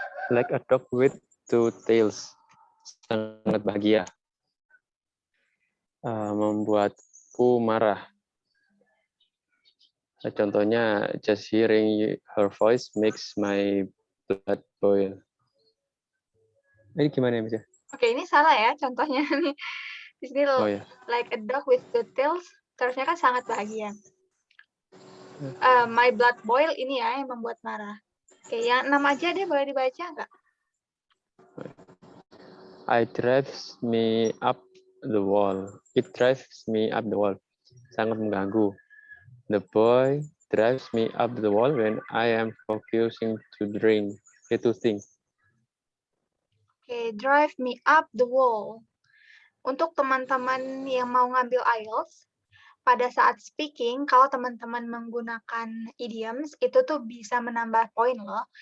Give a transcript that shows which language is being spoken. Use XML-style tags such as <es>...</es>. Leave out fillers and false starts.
<en>Like a dog with two tails.</en> <id>Sangat bahagia. Membuatku marah.</id> <en>Contohnya, just hearing her voice makes my blood boil.</en> <id>Ini gimana ya, Mas? Oke, ini salah ya contohnya nih. Di sini ya.</id> <en>like a dog with two tails,</en> <id>terusnya kan sangat bahagia.</id> <en>My blood boil</en> <id>ini ya yang membuat marah. Oke, yang 6 aja deh, boleh dibaca nggak?</id> <en>It drives me up the wall. It drives me up the wall.</en> <id>Sangat mengganggu.</id> <en>The boy drives me up the wall when I am focusing to think. Oke, drive me up the wall.</en> <id>Untuk teman-teman yang mau ngambil IELTS, pada saat speaking, kalau teman-teman menggunakan idioms, itu tuh bisa menambah poin loh.</id>